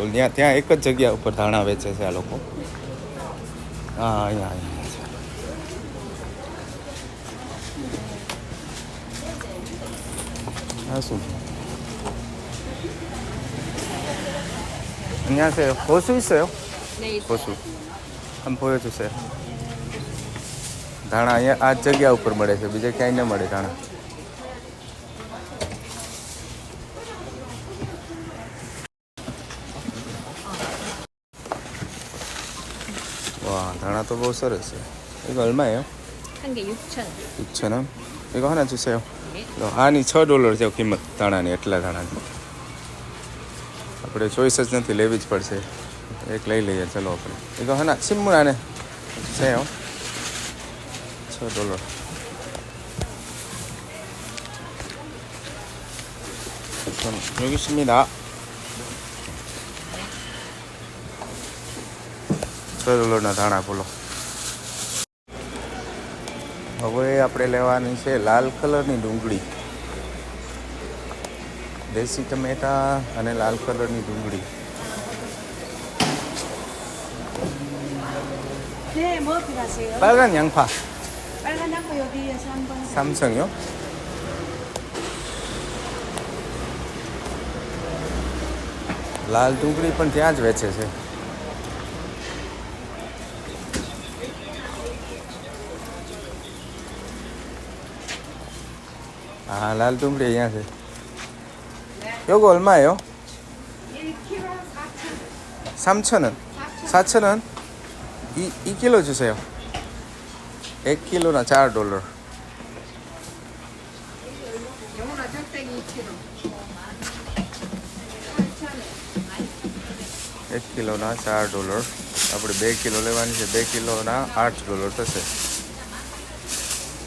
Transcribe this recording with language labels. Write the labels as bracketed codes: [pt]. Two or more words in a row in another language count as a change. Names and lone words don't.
[gu] ત્યાં એક જ જગ્યા ઉપર ધાણા વેચે છે આ લોકો. હા, અહીંયા છે. [ko] 아, 수. 안녕하세요. 고수 있어요? 네, 고수. 한번 보여주세요. [gu] ધાણા અહીંયા આ જગ્યા ઉપર મળે છે, બીજે ક્યાંય ન મળે ધાણા. 와, ધાણા તો બહુ સરસ છે. [ko] 이거 얼마예요? 한 개 6,000원. 6,000원? 이거 하나 주세요. 네. [gu] આની $6 છે કિંમત ધાણાની, એટલા ધાણાની. આપણે ચોઈસ જ નથી, લેવી જ પડશે. એક લઈ લઈએ ચલો આપણે. [ko] 이거 하나 신문 안에 주세요. $6. 여기 있습니다. [gu] $6ના ધાણા બોલો. હવે આપણે લેવાની છે લાલ કલરની ડુંગળી. દેશી ટમેટા અને લાલ કલરની ડુંગળી. [ko] 네, 뭐 필요하세요? 빨간 양파. 빨간 양파 여기에서 한번. 삼성이요? [gu] લાલ ડુંગળી પણ ત્યાં જ વેચે છે. 아, લાલ ડુંગળી અહીંયા છે. [ko] 요거 얼마예요? 1kg 3,000원. 4,000원? 2kg 주세요. 1kg나 $4. 영훈아 적당히 2kg. [gu] 1kgના $4. આપણે 2 કિલો લેવાની છે. 2 કિલોના $8 થશે.